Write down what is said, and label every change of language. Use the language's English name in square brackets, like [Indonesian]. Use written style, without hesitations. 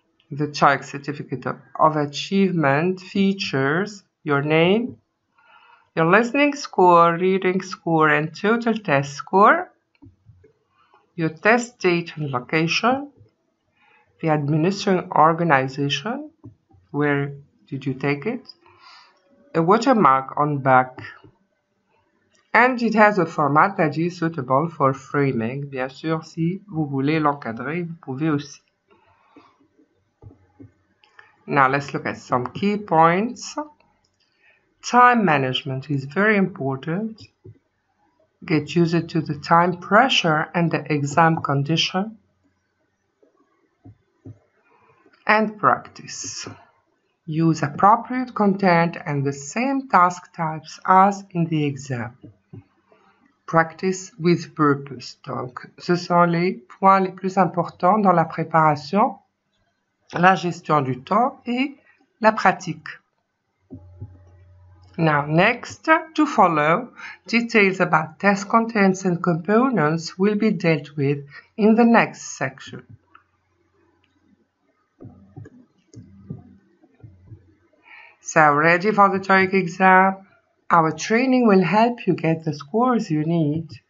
[English] The Toeic Certificate of Achievement features your name, your listening score, reading score, and total test score, your test date and location, the administering organization, where did you take it, a watermark on back, and it has a format that is suitable for framing. [French] Bien sûr, si vous voulez l'encadrer, vous pouvez aussi. [English] Now let's look at some key points. Time management is very important. Get used to the time pressure and the exam condition. And practice. Use appropriate content and the same task types as in the exam. Practice with purpose. [French] Donc, ce sont les points les plus importants dans la préparation, la gestion du temps et la pratique. [English] Now, next, to follow, details about test contents and components will be dealt with in the next section. So, ready for the Toeic exam? Our training will help you get the scores you need.